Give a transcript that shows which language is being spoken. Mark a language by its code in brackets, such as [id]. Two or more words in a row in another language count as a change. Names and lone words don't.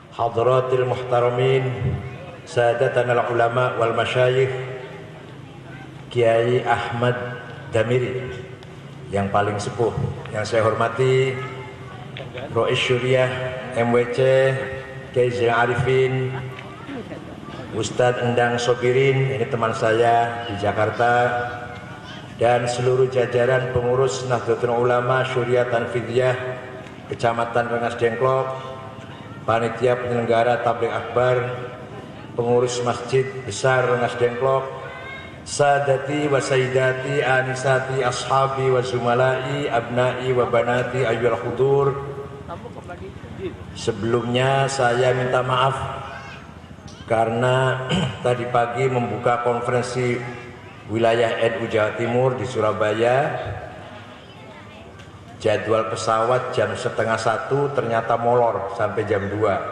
[ar] حضرات المحترمين، سادتنا العلماء والمشايخ, [id] Kiai Ahmad Damiri yang paling sepuh, yang saya hormati Rois Syuriah MWC, Kiai Zainal Arifin, Ustadz Endang Sobirin, ini teman saya di Jakarta, dan seluruh jajaran pengurus Nahdlatul Ulama Syuriah Tanfidiyah Kecamatan Rengas Dengklok, panitia penyelenggara tabligh akbar, pengurus Masjid Besar Rengas Dengklok, [ar] سادتي وسيداتي آنساتي أصحابي وزملائي أبنائي وبناتي أيها الحضور. [id] Sebelumnya saya minta maaf karena tadi pagi membuka konferensi wilayah NU Jawa Timur di Surabaya. Jadwal pesawat jam 12:30 ternyata molor sampai jam 2.